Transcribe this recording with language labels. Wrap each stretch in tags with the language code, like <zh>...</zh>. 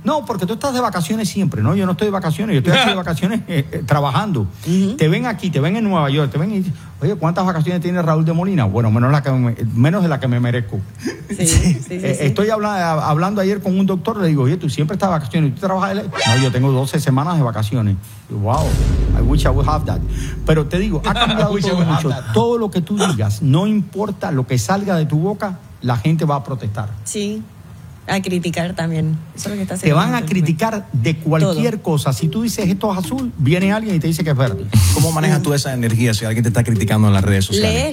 <es>No, porque tú estás de vacaciones siempre. No, yo no estoy de vacaciones. Yo estoy aquí de vacaciones trabajando. Uh-huh. Te ven aquí, te ven en Nueva York, te ven y dicen, oye, ¿cuántas vacaciones tiene Raúl de Molina? Bueno, menos de la que me merezco. Sí, sí. Estoy hablando ayer con un doctor, le digo, oye, tú siempre estás de vacaciones. ¿Tú trabajas? No, yo tengo 12 semanas de vacaciones.</es> <en>Yo, wow, I wish I would have that.</en> <es>Pero te digo, ha cambiado todo mucho. Todo lo que tú digas, no importa lo que salga de tu boca, la gente va a protestar. Sí. A criticar también. Eso es lo que está haciendo. Te van a criticar de cualquier cosa. Si tú dices esto es azul, viene alguien y te dice que es verde. ¿Cómo manejas tú esa energía si alguien te está criticando en las redes sociales?</es>